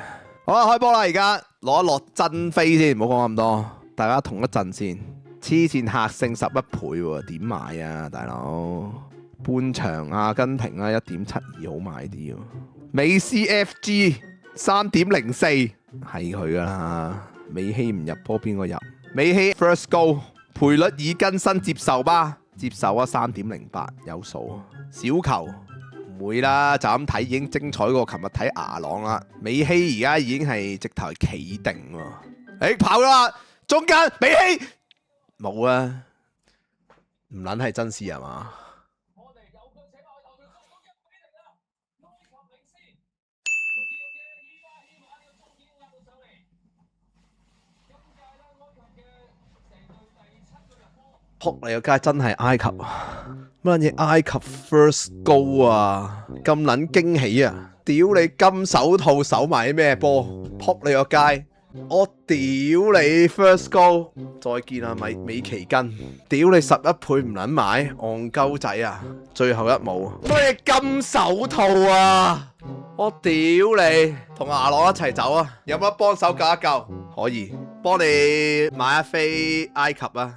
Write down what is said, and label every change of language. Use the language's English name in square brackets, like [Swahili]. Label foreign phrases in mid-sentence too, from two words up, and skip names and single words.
[Cantonese] 好啦，開波啦！而家攞一落真飛先，唔好講咁多，大家同一陣先。黐線客勝11倍喎，點買啊，大佬？半場阿根廷啊1.72好買啲喎。美斯 FG 3.04係佢噶啦，美希唔入波邊個入？ [English] 美希 first goal。 [Cantonese] 賠率已更新接受吧，接受啊3.08有數，小球唔會啦，就咁睇已經精彩過琴日睇牙朗啦。美希而家已經係直頭企定喎，跑咗啦，中間美希冇啊，唔撚係真事係嘛？撲你個街，真係埃及啊！乜嘢埃及 [English] first goal [Cantonese] 啊？咁撚驚喜啊！屌你金手套守埋啲咩波？撲你個街！我屌你 [English] first goal！ [Cantonese] 再見啊美其根！屌你11倍唔撚買，戇鳩仔啊！最後一舞乜嘢金手套啊？我屌你！同阿朗一齊走啊！有冇得幫手救一救？可以幫你買一飛埃及啊！